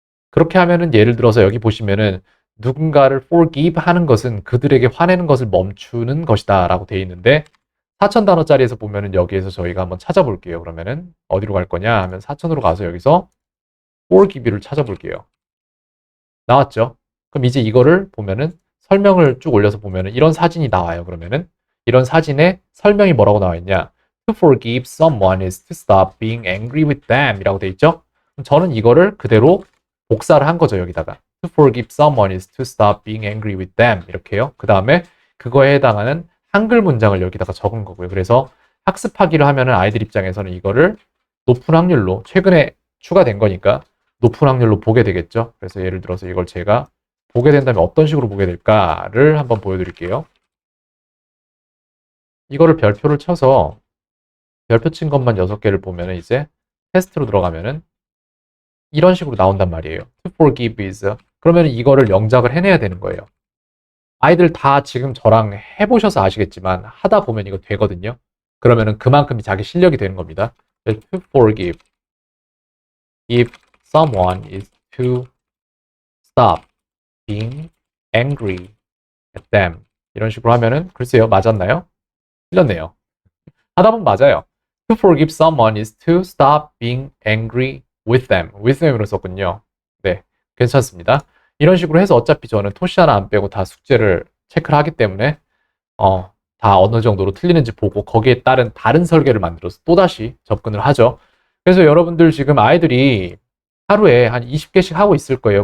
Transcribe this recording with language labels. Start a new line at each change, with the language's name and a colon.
Korean: 그렇게 하면은 예를 들어서 여기 보시면은 누군가를 forgive 하는 것은 그들에게 화내는 것을 멈추는 것이다 라고 되어 있는데 4,000단어짜리에서 보면은 여기에서 저희가 한번 찾아볼게요. 그러면은 어디로 갈 거냐 하면 4,000으로 가서 여기서 forgive를 찾아볼게요. 나왔죠? 그럼 이제 이거를 보면은 설명을 쭉 올려서 보면은 이런 사진이 나와요. 그러면은 이런 사진에 설명이 뭐라고 나와 있냐?
English: To forgive someone is to stop being angry with them
Korean: 이라고 돼 있죠? 그럼 저는 이거를 그대로 복사를 한 거죠. 여기다가
English: To forgive someone is to stop being angry with them
Korean: 이렇게요. 그 다음에 그거에 해당하는 한글 문장을 여기다가 적은 거고요. 그래서 학습하기를 하면은 아이들 입장에서는 이거를 높은 확률로 최근에 추가된 거니까 높은 확률로 보게 되겠죠. 그래서 예를 들어서 이걸 제가 보게 된다면 어떤 식으로 보게 될까를 한번 보여드릴게요. 이거를 별표를 쳐서 별표 친 것만 6개를 보면은 이제 테스트로 들어가면은 이런 식으로 나온단 말이에요.
English: To forgive is.
Korean: 그러면 이거를 영작을 해내야 되는 거예요. 아이들 다 지금 저랑 해보셔서 아시겠지만 하다 보면 이거 되거든요. 그러면은 그만큼이 자기 실력이 되는 겁니다.
English: To forgive. If someone is to stop being angry at them.
Korean: 이런 식으로 하면은 글쎄요, 맞았나요? 틀렸네요. 하다 보면 맞아요.
English: To forgive someone is to stop being angry with them. with them
Korean: 으로 썼군요. 네, 괜찮습니다. 이런 식으로 해서 어차피 저는 토시 하나 안 빼고 다 숙제를 체크를 하기 때문에 다 어느 정도로 틀리는지 보고 거기에 따른 다른 설계를 만들어서 또다시 접근을 하죠. 그래서 여러분들 지금 아이들이 하루에 한 20개씩 하고 있을 거예요.